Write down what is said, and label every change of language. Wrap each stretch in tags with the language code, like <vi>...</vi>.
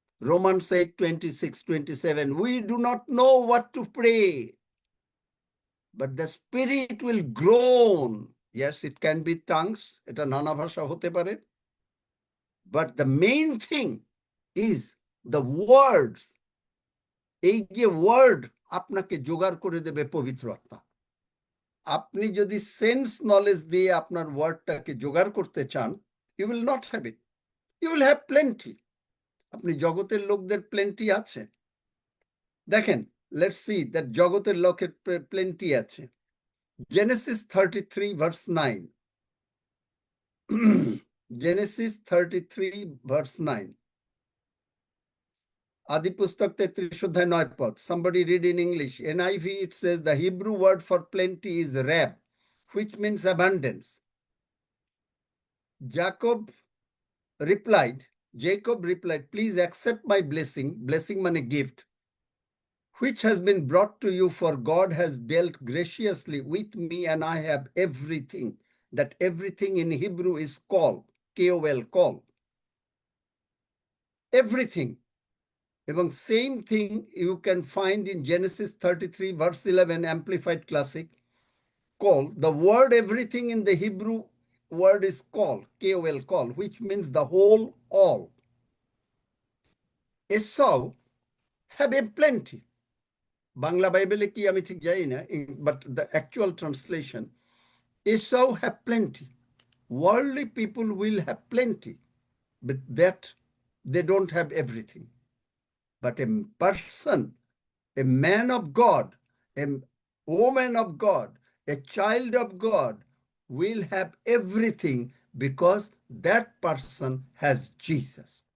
<en>Romans 8:26-27, we do not know what to pray, but the Spirit will groan Yes, it can be tongues.</en> <bn>এটা নানা ভাষা হতে পারে।</bn> <en>But the main thing is the words.</en> <bn>এই যে word আপনাকে জোগাড় করে দেবে পবিত্র আত্মা। আপনি যদি সেন্স নলেজ দিয়ে আপনার ওয়ার্ডটাকে জোগাড় করতে চান,</bn> <en>You will not have it, you will have plenty.</en> <bn>আপনি জগতের লোকদের প্লেন্টি আছে। দেখেন,</bn> <en>let's see that</en> <bn>জগতের লোকের প্লেন্টি আছে। জেনেসিস 33 ভার্স 9, জেনেসিস 33 ভার্স 9, আদি পুস্তক 33 অধ্যায় 9 পদ।</bn> <en>Somebody read in English. NIV, it says the Hebrew word for plenty is rab, which means abundance. Jacob replied, please accept my blessing, blessing মানে gift, which has been brought to you, for God has dealt graciously with me and I have everything. That everything in Hebrew is kol, K-O-L, kol. Everything. এবং same thing you can find in Genesis 33 verse 11, Amplified Classic, kol. The word everything in the Hebrew word is kol, K-O-L, kol, which means the whole, all. Esau have a plenty.</en> <bn>Bangla বাইবেলে কি আমি ঠিক জানি না,</bn> <en>but the actual translation, Esau have plenty. Worldly people will have plenty, but that they don't have everything. But a person, a man of God, a woman of God, a child of God will have everything because that person has Jesus.</en>